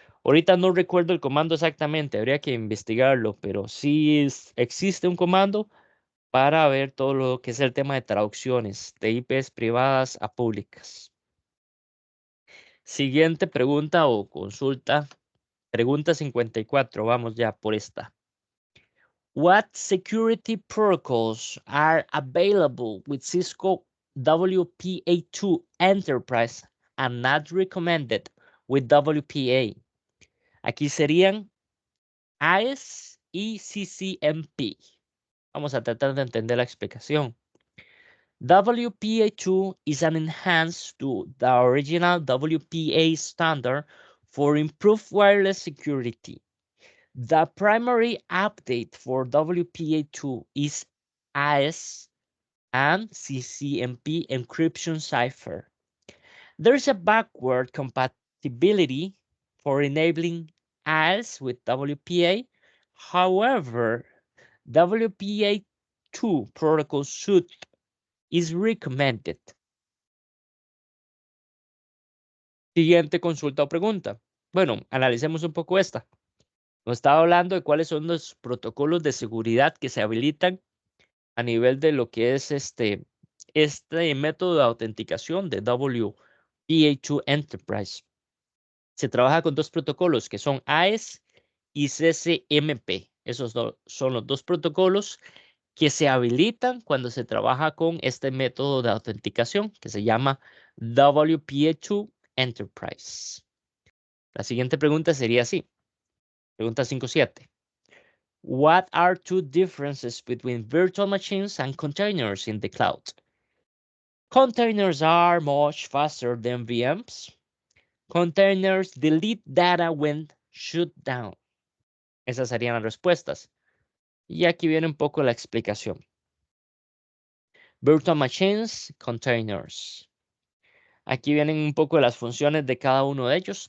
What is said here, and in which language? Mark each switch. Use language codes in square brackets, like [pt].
[es] Ahorita no recuerdo el comando exactamente, habría que investigarlo, pero sí existe un comando para ver todo lo que es el tema de traducciones de IPs privadas a públicas. Siguiente pregunta o consulta. Pregunta 54, vamos ya por esta. [en] What security protocols are available with Cisco WPA2 Enterprise and not recommended with WPA? [es] Aquí serían AES y CCNP. Vamos a tratar de entender la explicación. [en] WPA2 is an enhance to the original WPA standard for improved wireless security. The primary update for WPA2 is AES and CCNP encryption cipher. There is a backward compatibility for enabling AES with WPA. However, WPA2 protocol suite is recommended. [es] Siguiente consulta o pregunta. Bueno, analicemos un poco esta. Nos estaba hablando de cuáles son los protocolos de seguridad que se habilitan a nivel de lo que es este método de autenticación de WPA2 Enterprise. Se trabaja con dos protocolos que son AES y CCNP. Esos son los dos protocolos que se habilitan cuando se trabaja con este método de autenticación que se llama WPA2 Enterprise. La siguiente pregunta sería así. Pregunta 5.7. [en] What are two differences between virtual machines and containers in the cloud? Containers are much faster than VMs. Containers delete data when shut down. [es] Esas serían las respuestas. Y aquí viene un poco la explicación. [en] Virtual machines, containers. [es] Aquí vienen un poco las funciones de cada uno de ellos.